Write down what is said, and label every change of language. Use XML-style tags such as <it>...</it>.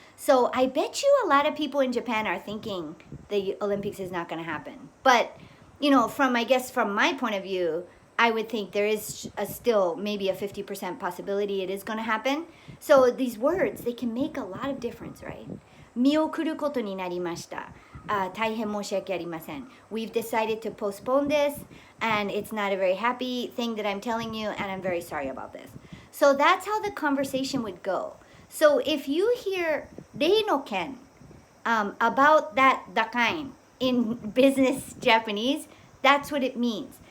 <en>So I bet you a lot of people in Japan are thinking the Olympics is not going to happen. But, from my point of view, I would think there is still maybe a 50% possibility it is going to happen. So these words, they can make a lot of difference, right?</en> <ja>見送ることになりました。大変申し訳ありません。</ja> <en>We've decided to postpone this, and it's not a very happy thing that I'm telling you, and I'm very sorry about this. So that's how the conversation would go. So if you hear</en> <ja>例の件</ja> <en>about that dakain in business Japanese, that's what it means.</en>